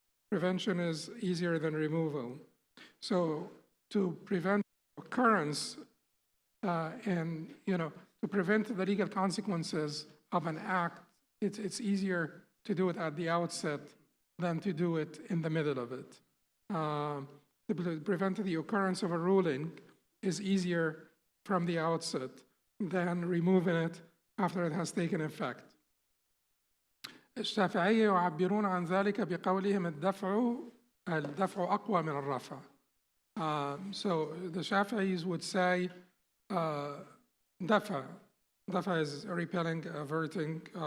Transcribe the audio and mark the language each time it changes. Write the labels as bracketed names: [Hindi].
[English] Prevention is easier than removal. So to prevent occurrence and to prevent the legal consequences of an act, it's easier to do it at the outset than to do it in the middle of it. To prevent the occurrence of a ruling is easier from the outset than removing it after it has taken effect. [Arabic] الشافعية يعبرون عن ذلك بقولهم الدفع أقوى من الرفع. [English] So the Shafi'is would say دفع is repelling, averting.